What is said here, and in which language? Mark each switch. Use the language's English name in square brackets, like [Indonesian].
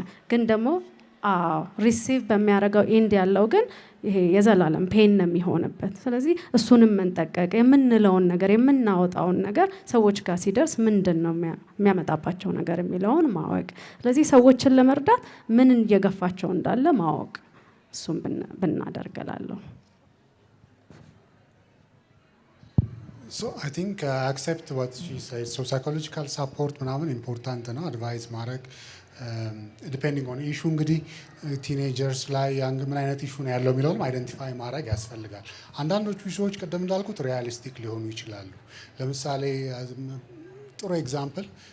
[Amharic] ግን ደግሞ ሪሲቭ በሚያደርገው ኤንድ ያለው ግን ይሄ የዘላለም ፔን ነው የሚሆንበት። ስለዚህ እሱንም መንጠቀቅ፣ የምንለውን ነገር የምናወጣውን ነገር ሰዎች ጋር ሲደርስ ምንድን ነው የሚያመጣባቸው ነገር የሚለውን ማወቅ። ስለዚህ ሰዎችን ለመርዳት ምን እየገፋቸው እንዳለ ማወቅ፣ እሱም ብናደርገላለሁ። [English] So I think accept what she said. So psychological support [Amharic] ምናምን ኢምፖርታንት ነው። አድቫይስ ማድረግ ዲፔንዲንግ ኦን ኢሹ እንግዲህ ቲኔጀርስ ላይ ምን አይነት ኢሹ ነው ያለው የሚለውንም አይደንቲፋይ ማድረግ ያስፈልጋል። አንዳንዶቹ ኢሹዎች ቅድም እንዳልኩት ሪያሊስቲክ ሊሆኑ ይችላሉ። ለምሳሌ ጥሩ ኤግዛምፕል